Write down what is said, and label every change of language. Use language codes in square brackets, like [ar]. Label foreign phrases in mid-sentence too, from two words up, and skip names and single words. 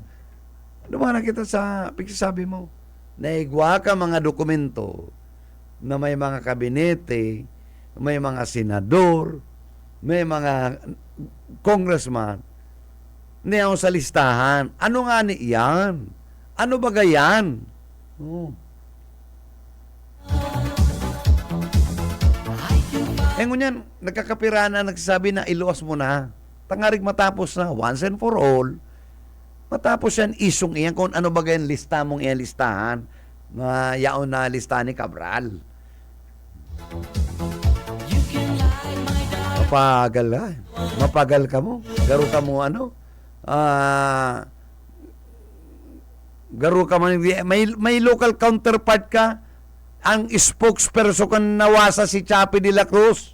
[bik] Dumana kita sa sabi mo, naigwa ka mga dokumento na may mga kabinete, may mga senador, may mga congressman, niyaw sa listahan. Ano nga ni yan? Ano ba gayan? Ngunyan, nagkakapira na nagsasabi na iluwas mo na. Tangarig matapos na, [en] once and for all. [bik] Matapos yan, isong iyan kung ano ba gayan lista mong iyan listahan. Na yaon na listahan ni Cabral. Mapagal ka mo. Garo ka mo garo ka man, may [en] local counterpart [bik] ka, ang spokesperson kan nawasa si Chapi de la Cruz.